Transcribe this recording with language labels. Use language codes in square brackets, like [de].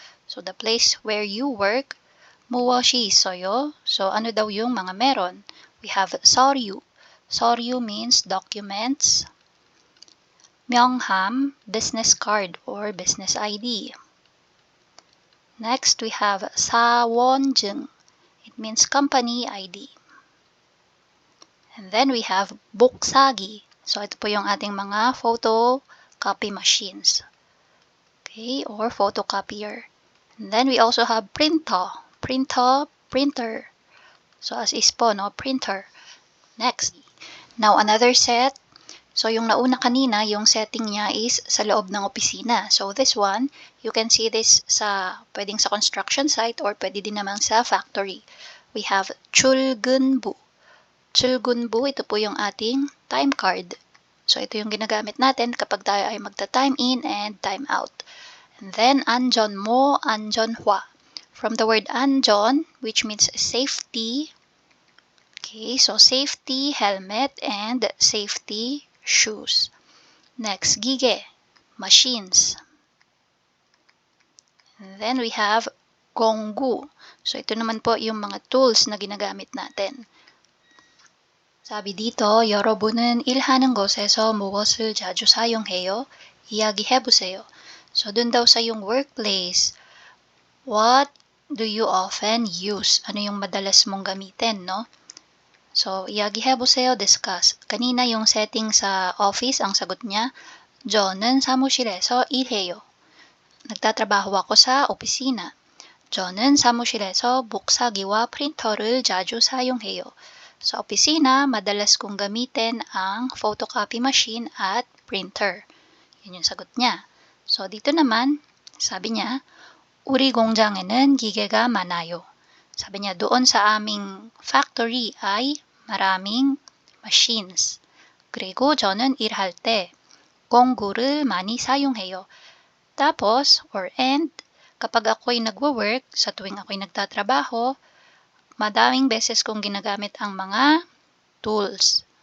[en] So, the place where you work, [ko] 무엇이 있어요? [tl] So, ano daw yung mga meron? [en] We have 서류. 서류 means documents. 명함, business card or business ID. Next, we have 사원증. It means company ID. And then we have 복사기. [tl] So, ito po yung ating mga photocopy machines. [en] Okay, or photocopier. And then we also have printer. Printer. So, as is po, no? Printer. Next. Now, another set. [tl] So, yung nauna kanina, yung setting niya is sa loob ng opisina. [en] So, this one, you can see this pwedeng sa construction site or [tl] pwede din naman sa [en] factory. We have 출근부. 출근부, [tl] ito po yung ating [en] time card. [tl] So, ito yung ginagamit natin kapag tayo ay magta-time in and time out. [en] And then, 안전모, 안전화. From the word 안전, which means safety. Okay, so safety, helmet, and safety shoes. Next, 기계, machines. And then we have 공구. [tl] So, ito naman po yung mga tools na ginagamit natin. [ko] 사비 dito, 여러분은 일하는 곳에서 무엇을 자주 사용해요? 이야기해보세요. [en] So, [tl] dun daw sa yung [en] workplace, what do you often use? [tl] Ano yung madalas mong gamitin, no? So, 이야기해보세요, discuss. Kanina yung setting sa office, ang sagot niya, [ko] 저는 사무실에서 일해요. [tl] nagtatrabaho ako sa opisina. [ko] 저는 사무실에서 복사기와 프린터를 자주 사용해요. [tl] Sa opisina, madalas kong gamitin ang photocopy machine at printer. Yun yung sagot niya. So, dito naman, sabi niya, [ko] 우리 공장에는 기계가 많아요. [tl] Sabi niya, doon sa aming factory ay maraming machines. [ko] 그리고 저는 일할 때 공구를 많이 사용해요. [tl] Tapos, and, kapag ako'y nagwo-work, sa tuwing ako'y nagtatrabaho, madaming beses kong ginagamit ang mga tools.